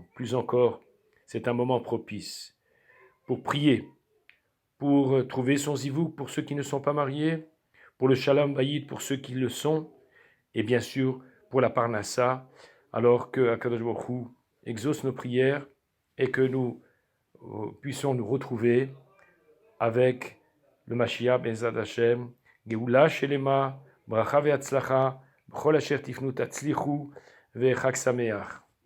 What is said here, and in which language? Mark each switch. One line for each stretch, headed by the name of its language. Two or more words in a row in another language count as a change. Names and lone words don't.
French: Plus encore, c'est un moment propice pour prier, pour trouver son zivouk pour ceux qui ne sont pas mariés, pour le
Hebrew: שלום בית
French: pour ceux qui le sont, et bien sûr pour la parnassa, alors que
Hebrew: הקדוש ברוך הוא
French: exauce nos prières et que nous puissions nous retrouver avec le
Hebrew: משיח בעזרת השם, גאולה שלמה, ברכה והצלחה, בכל אשר תפנו תצליחו, וחג שמח.